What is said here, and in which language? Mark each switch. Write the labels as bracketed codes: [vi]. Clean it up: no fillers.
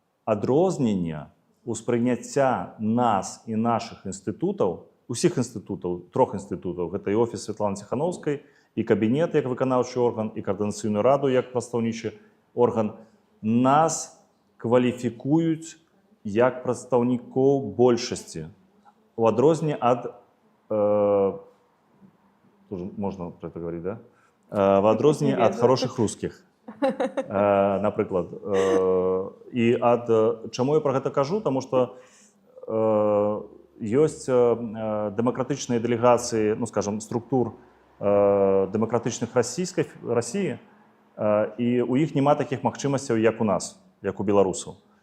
[be] адрознення успрыняцця нас і наших інстытутаў, усіх інстытутаў, трох інстытутаў, гэта і офіс Святланы Ціхановскай, і кабінет як выканаўчы орган, і каардынацыйную раду як прадстаўнічы орган, нас кваліфікуюць як прадстаўнікоў большасці. У адрозненне ад, [ru] тоже можно про это говорить, да? [be] В адрозненне ад [ru] хорошых русских, напрыклад. [be] І ад... Чаму я [ru] про [be] гэта кажу? Таму што ёсць дэмакратычныя дэлегацыі, ну, скажем, структур дэмакратычных Расіі, і у іх няма такіх магчымасцяў, як у нас, як у беларусаў.